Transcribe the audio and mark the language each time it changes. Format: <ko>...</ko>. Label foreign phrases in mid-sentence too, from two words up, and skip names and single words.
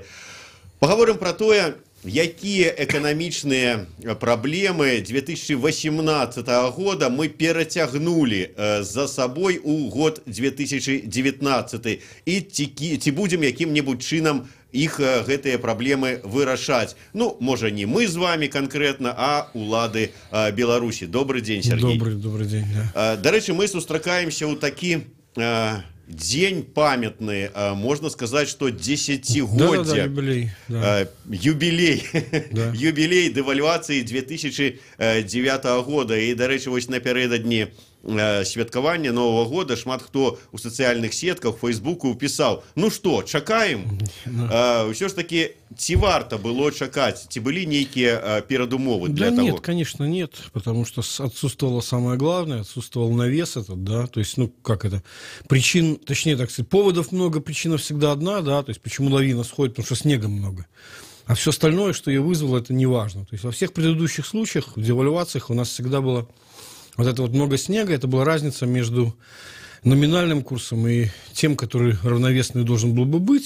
<be>Паговорым пра тое, якія эканамічныя праблемы 2018 года мы перацягнулі за сабой у год 2019, і ці будзем якім-небудзь чынам іх гэтыя праблемы вырашаць. Ну, можа, не мы з</be> <ru>вами конкретно,</ru> <be>а улады Беларусі.</be> <ru>Добрый день, Сергей. Добрый день. Да.</ru> <be>Дарэчы, мы сустракаемся ў такі дзень памятны,</be> <ru>можно сказать, что десятигодие, юбилей, юбилей девальвации 2009 года. И,</ru> <be>дарэчы, вось напярэдадні святкавання</be> <ru>Нового года</ru> <be>шмат хто у сацыяльных сетках, Фейсбуку пісаў:</be> <ru>ну что,</ru> <be>чакаем? Ўсё ж таки, ці варта было чакаць? Ці былі нейкія перадумовы для того?</be> <ru>Нет, конечно, нет, потому что отсутствовало самое главное, отсутствовал навес этот, да, то есть, ну, как это, причин, точнее, так сказать, поводов много, причина всегда одна, да, то есть, почему лавина сходит, потому что снега много. А все остальное, что ее вызвало, это не важно. То есть, во всех предыдущих случаях, в девальвациях у нас всегда было вот это вот много снега, это была разница между номинальным курсом и тем, который равновесный должен был бы быть.</ru>